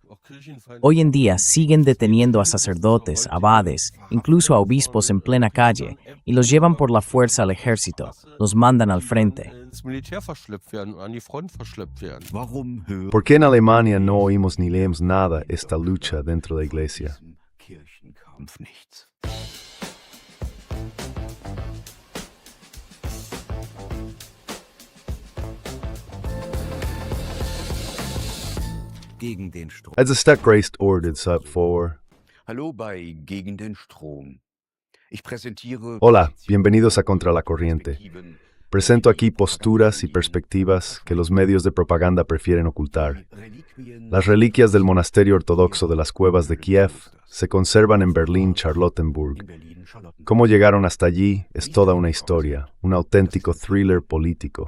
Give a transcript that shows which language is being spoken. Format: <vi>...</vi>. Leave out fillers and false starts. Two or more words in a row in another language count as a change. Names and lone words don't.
<es>Hoy en día siguen deteniendo a sacerdotes, abades, incluso a obispos en plena calle, y los llevan por la fuerza al ejército, los mandan al frente. ¿Por qué en Alemania no oímos ni leemos nada esta lucha dentro de la iglesia?</es> <de>Gegen den Strom. Als het stuk reist ordens up voor. Hallo bei Gegen den Strom. Ich präsentiere</de> <es>Hola, bienvenidos a Contra la Corriente. Presento aquí posturas y perspectivas que los medios de propaganda prefieren ocultar. Las reliquias del monasterio ortodoxo de las cuevas de Kiev se conservan en Berlín-Charlottenburg. Cómo llegaron hasta allí es toda una historia, un auténtico thriller político.</es>